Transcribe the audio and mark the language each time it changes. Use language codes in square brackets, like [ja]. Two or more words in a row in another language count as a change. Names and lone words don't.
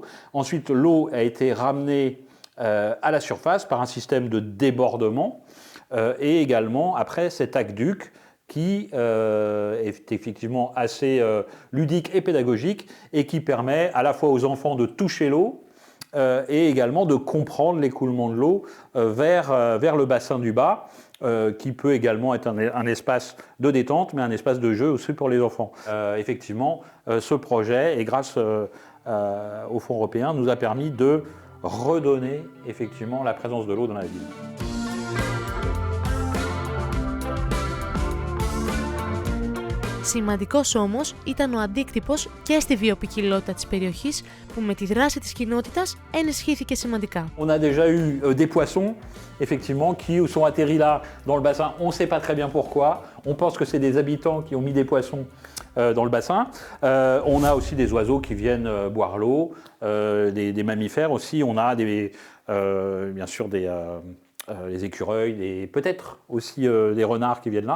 [fr] Ensuite, l'eau a été ramenée à la surface par un système de débordement et également après cet aqueduc qui est effectivement assez ludique et pédagogique et qui permet à la fois aux enfants de toucher l'eau et également de comprendre l'écoulement de l'eau vers le bassin du bas, qui peut également être un espace de détente, mais un espace de jeu aussi pour les enfants. Effectivement, ce projet, et grâce aux fonds européens, nous a permis de redonner effectivement la présence de l'eau dans la ville. [el] Σημαντικός όμως ήταν ο αντίκτυπος και στη βιοποικιλότητα της περιοχής που με τη δράση της κοινότητας ενισχύθηκε σημαντικά. [fr] On a déjà eu des poissons, effectivement, qui sont atterris là dans le bassin. On ne sait pas très bien pourquoi. On pense que c'est des habitants qui ont mis des poissons dans le bassin. On a aussi des oiseaux qui viennent boire l'eau, des mammifères aussi. On a bien sûr les écureuils, et peut-être aussi des renards qui viennent là.